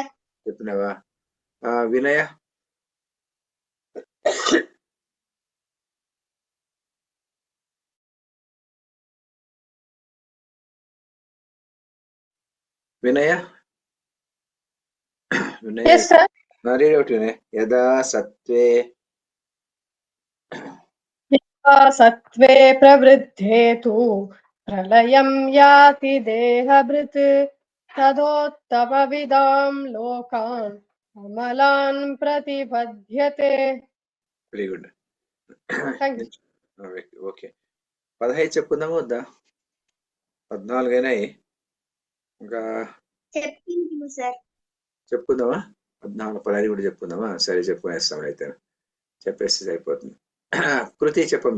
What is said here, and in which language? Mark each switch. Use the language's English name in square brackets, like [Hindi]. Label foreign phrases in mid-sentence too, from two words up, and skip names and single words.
[Telugu] చెప్పినావా? వినయ వినయ వినయ [English] Yes, sir. Read out Vinay. [Sanskrit] యదా సత్వే सत्त्वे प्रवृद्धे तु प्रलयं याति देहभृत् तदोत्तमविदां लोकान् अमलान् प्रतिपद्यते. [English] Very good. Thank you. [Telugu] ఓకే 15 చెప్పుకుందామా వద్దా? 14 అయినాయి. ఇంకా చెప్పింది సార్. చెప్పుకుందామా? 14 15 కూడా చెప్పుకుందామా? సరే చెప్పుకునేస్తాం అయితే. చెప్పేస్తే అయిపోతుంది. కృతి చెప్పమి.